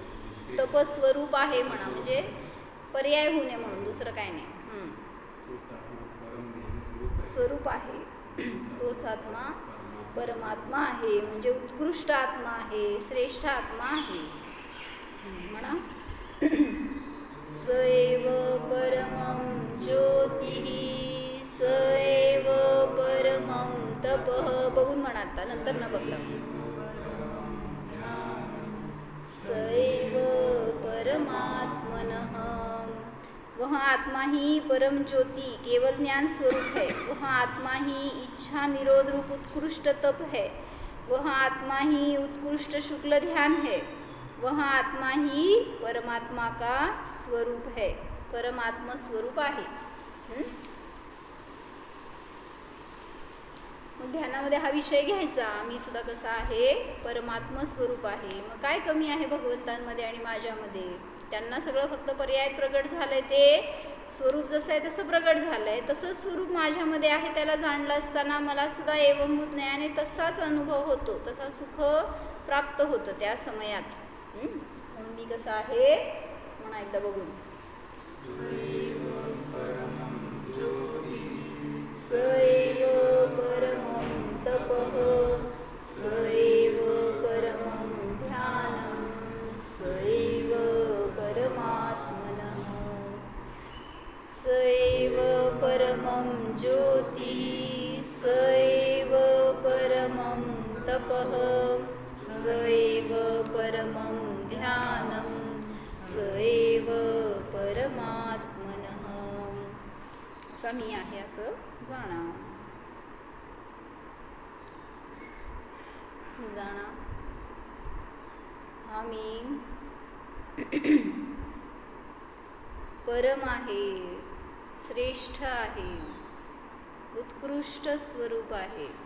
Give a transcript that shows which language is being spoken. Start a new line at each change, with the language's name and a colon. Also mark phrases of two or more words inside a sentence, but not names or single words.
Marathi: तपस्वरूप आहे म्हणा म्हणजे पर्याय होऊ नये म्हणून, दुसरं काय नाही. स्वरूप आहे. तोच आत्मा परमात्मा आहे, म्हणजे उत्कृष्ट आत्मा आहे, श्रेष्ठ आत्मा आहे. म्हणा,
Sanskrit: स एव परमं ज्योतिः, स एव परमं तपः.
Marathi: बघून म्हणा आता, नंतर न बघलं.
Sanskrit: स एव परमात्मनः,
Hindi: वह आत्मा ही परम ज्योति केवल ज्ञान स्वरूप है. वह आत्मा ही इच्छा निरोध रूप उत्कृष्ट तप है. वह आत्मा ही उत्कृष्ट शुक्ल ध्यान है. वह आत्मा ही परमात्मा का स्वरूप है,
Marathi: परमात्मा स्वरूप आहे. मग ध्यानामध्ये हा विषय घ्यायचा, मी सुद्धा कसा आहे, परमात्मा स्वरूप आहे. मग काय कमी आहे भगवंतांमध्ये आणि माझ्यामध्ये? त्यांना सगळं फक्त पर्याय प्रगट झालंय, ते स्वरूप जसं आहे तसं प्रगट झालंय, तसंच स्वरूप माझ्यामध्ये आहे. त्याला जाणलं असताना मला सुद्धा एवंभूत ज्ञानाने तसाच अनुभव होतो, तसा सुख प्राप्त होतं त्या समयात. म्हणून मी कसं आहे म्हणा एकदा बघून.
Sanskrit: स एव परमं तपः, स एव परमं ध्यानं, स एव परमात्मनः. स एव परमं ज्योतिः, स एव परमं तपः, स एव परमं ध्यानं, स एव परमात्मनः.
Marathi: असा मी आहे असं जाणा. हा मी परम आहे, श्रेष्ठ आहे, उत्कृष्ट स्वरूप आहे.